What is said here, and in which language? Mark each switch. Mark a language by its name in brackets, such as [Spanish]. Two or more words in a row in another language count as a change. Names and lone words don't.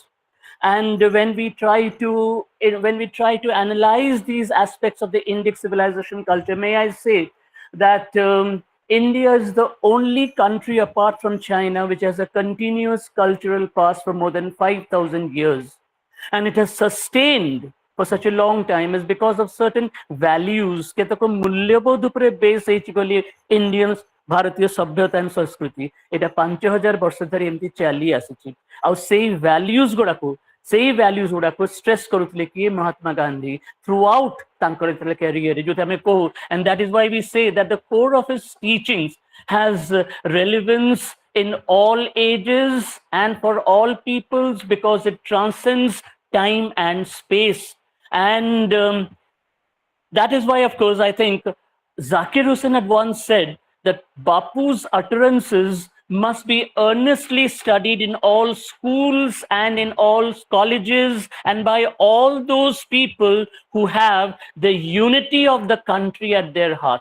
[English] And when we try to analyze these aspects of the Indic civilization culture, may I say that India is the only country apart from China which has a continuous cultural past for more than 5,000 years. And it has sustained for such a long time is because of certain values [Odia] କେତକୋ ମୂଲ୍ୟବୋଧ ଉପରେ ବେସ ହେଇଛି ବୋଲି Indian ଭାରତୀୟ ସଭ୍ୟତା and ସଂସ୍କୃତି ଏଟା 5,000 ବର୍ଷ ଧରି ଏମିତି ଚାଲି ଆସିଛି ଆଉ ସେଇ values ଗୁଡାକୁ stress କରୁଥିଲେ କିଏ ମହାତ୍ମା ଗାନ୍ଧୀ throughout ତାଙ୍କର ଯେତେବେଳେ career ଯୋଉଟା ଆମେ କହୁ, [English] and that is why we say that the core of his teachings has relevance in all ages and for all peoples because it transcends time and space. And that is why, of course, I think Zakir Hussain had once said that Bapu's utterances must be earnestly studied in all schools and in all colleges and by all those people who have the unity of the country at their heart.